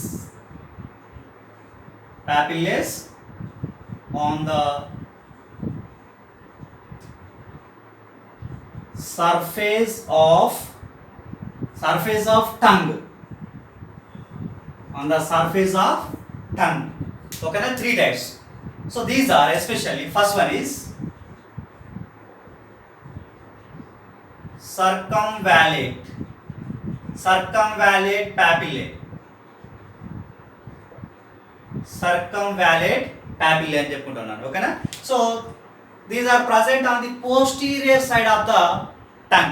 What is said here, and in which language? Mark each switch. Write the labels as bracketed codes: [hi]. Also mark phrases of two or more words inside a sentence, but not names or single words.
[en] Papillae on the surface of tongue. On the surface of tongue. Okay, now 3 types. So these are especially, first one is circumvallate papillae. Circumvallate papillae [te] అని చెప్పుకుంటున్నాను. ఓకేనా? [en] So these are present on the posterior side of the tongue.